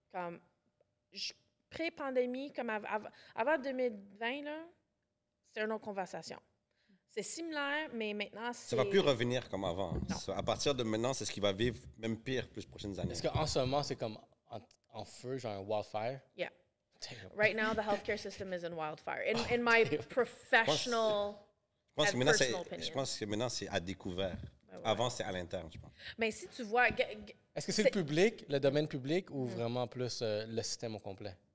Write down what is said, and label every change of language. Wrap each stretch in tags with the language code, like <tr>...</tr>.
<fr>Comme pré-pandémie, comme avant 2020, là, c'est une autre conversation. C'est similaire, mais maintenant, c'est... Ça ne va plus revenir comme avant. Non. À partir de maintenant, c'est ce qui va vivre même pire plus les prochaines années. Est-ce qu'en ce moment, c'est comme en feu, genre un wildfire?</fr> <en>Yeah. Damn. Right now, the healthcare system is in wildfire. In my professional...</en> <fr>Je pense que maintenant, c'est à découvert. Ouais. Avant, c'était à l'interne, je pense. Mais si tu vois... Est-ce que c'est le public, le domaine public, ou vraiment plus le système au complet?</fr>